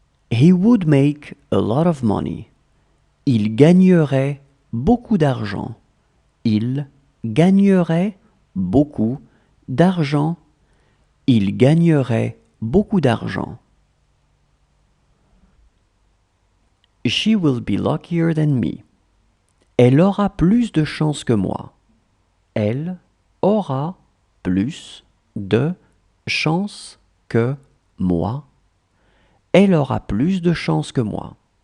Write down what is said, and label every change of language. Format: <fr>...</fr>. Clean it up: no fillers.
<en>He would make a lot of money.</en> <fr>Il gagnerait beaucoup d'argent. Il gagnerait beaucoup d'argent. Il gagnerait beaucoup d'argent.</fr> <en>She will be luckier than me.</en> <fr>Elle aura plus de chance que moi. Elle aura plus de chance que moi. Elle aura plus de chance que moi.</fr>